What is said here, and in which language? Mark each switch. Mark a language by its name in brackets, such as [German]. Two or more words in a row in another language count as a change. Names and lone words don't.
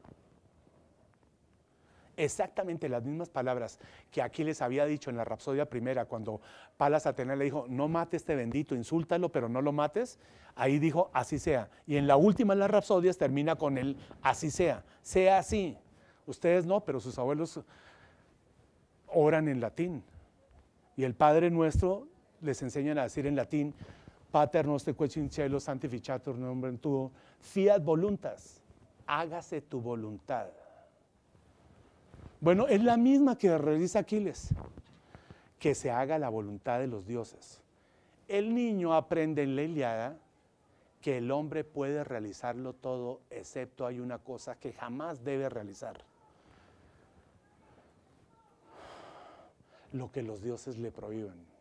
[Spanish] Exactamente las mismas palabras que Aquiles había dicho en la Rapsodia primera, cuando Palas Atenea le dijo: no mate a este bendito, insúltalo, pero no lo mates. Ahí dijo: así sea. Y en la última de las Rapsodias termina con el así sea, sea así. Ustedes no, pero sus abuelos oran en latín. Y el Padre Nuestro les enseñan a decir en latín: [Latin] Pater noster qui in cielo sanctificatur nomen tuo, fiat voluntas, [Spanish] hágase tu voluntad. Bueno, es la misma que realiza Aquiles, que se haga la voluntad de los dioses. El niño aprende en la Ilíada que el hombre puede realizarlo todo, excepto hay una cosa que jamás debe realizar: lo que los dioses le prohíben.